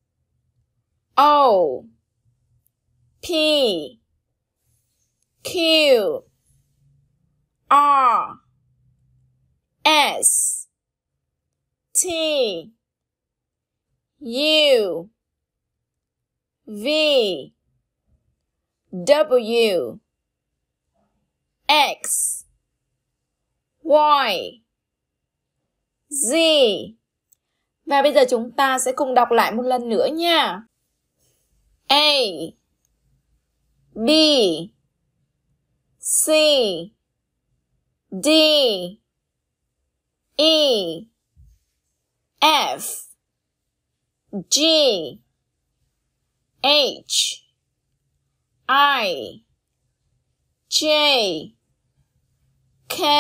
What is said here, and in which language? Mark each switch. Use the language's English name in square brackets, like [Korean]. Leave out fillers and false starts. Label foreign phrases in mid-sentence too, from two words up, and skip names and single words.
[English] O, P, Q, R, S, T, U, V, W, X, Y, Z. [Vietnamese] Và bây giờ chúng ta sẽ cùng đọc lại một lần nữa nha. [English] A, B, C, D, E, F, G, H, I, J, K,